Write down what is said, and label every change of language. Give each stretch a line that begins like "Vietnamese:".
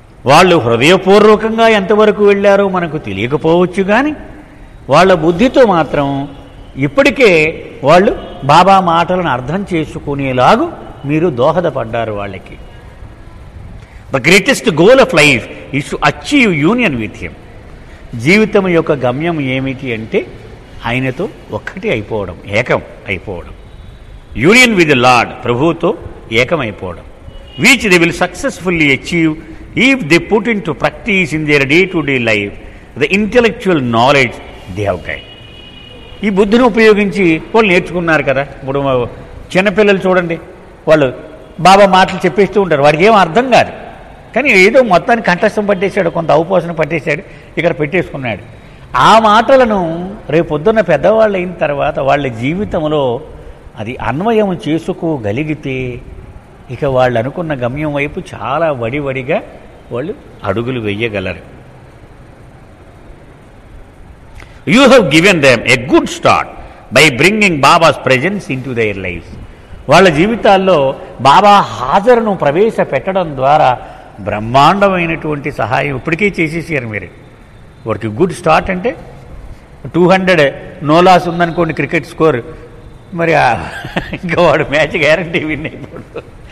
Telugu: వాళ్ళు హృదయపూర్వకంగా ఎంతవరకు వెళ్ళారో మనకు తెలియకపోవచ్చు, కానీ వాళ్ళ బుద్ధితో మాత్రం ఇప్పటికే వాళ్ళు బాబా మాటలను అర్థం చేసుకునేలాగు మీరు దోహదపడ్డారు వాళ్ళకి.
English: The greatest goal of life is to achieve union with him.
Telugu: జీవితం యొక్క గమ్యం ఏమిటి అంటే ఆయనతో ఒక్కటి అయిపోవడం, ఏకం అయిపోవడం.
English: union with the lord,
Telugu: ప్రభువుతో ఏకమైపోవడం.
English: which they will successfully achieve if they put into practice in their day-to-day life the intellectual knowledge they have gained.
Telugu: ఈ బుద్ధిని ఉపయోగించి వాళ్ళు నేర్చుకున్నారు కదా. ఇప్పుడు చిన్నపిల్లలు చూడండి, వాళ్ళు బాబా మాటలు చెప్పేస్తూ ఉంటారు, వాడికి ఏం అర్థం కాదు, కానీ ఏదో మొత్తాన్ని కంఠస్థం పట్టేశాడు, కొంత అవపోసన పట్టేశాడు, ఇక్కడ పెట్టేసుకున్నాడు. ఆ మాటలను రేపొద్దున్న పెద్దవాళ్ళు అయిన తర్వాత వాళ్ళ జీవితంలో అది అన్వయం చేసుకోగలిగితే ఇక వాళ్ళు అనుకున్న గమ్యం వైపు చాలా వడివడిగా వాళ్ళు అడుగులు వేయగలరు.
English: You have given them a good start by bringing Baba's presence into their lives.
Telugu: వాళ్ళ జీవితాల్లో బాబా హాజరును ప్రవేశపెట్టడం ద్వారా బ్రహ్మాండమైనటువంటి సహాయం ఇప్పటికీ చేసేసారు మీరు. వాడికి గుడ్ స్టార్ట్ అంటే 200 నో లాస్ ఉందనుకోండి క్రికెట్ స్కోర్, మరి ఇంకా వాడు మ్యాచ్ గ్యారంటీ విన్ అయిపోడు.